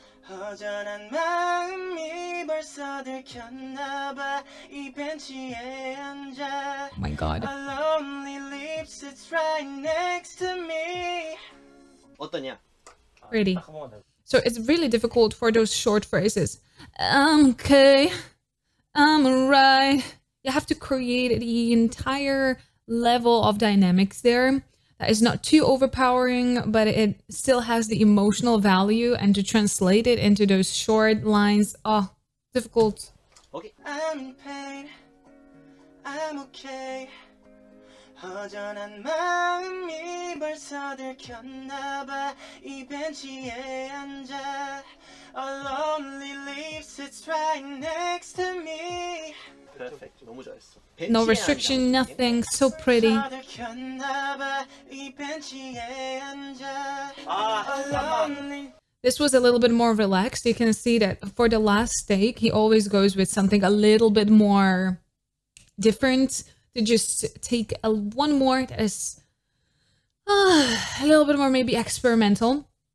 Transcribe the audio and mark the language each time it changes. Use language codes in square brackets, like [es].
[ko] 허전한 마음이 벌써 들켰나봐 이 벤치에 앉아. [en] Oh my god. A lonely lips sits right next to me. [ko] 어떠냐? [en] Pretty. So it's really difficult for those short phrases. I'm okay. I'm alright. You have to create the entire level of dynamics there. That is not too overpowering, but it still has the emotional value, and to translate it into those short lines, oh, difficult. Okay. I'm in pain. I'm okay. [ko] 허전한 마음이 벌써 들켰나봐 이 벤치에 앉아. [en] A lonely leaf sits right next to me. [ko] Perfect. 너무 잘했어. [en] No restriction, nothing, so pretty. This was a little bit more relaxed. You can see that for the last take, he always goes with something a little bit more different, to just take one more that is a little bit more maybe experimental.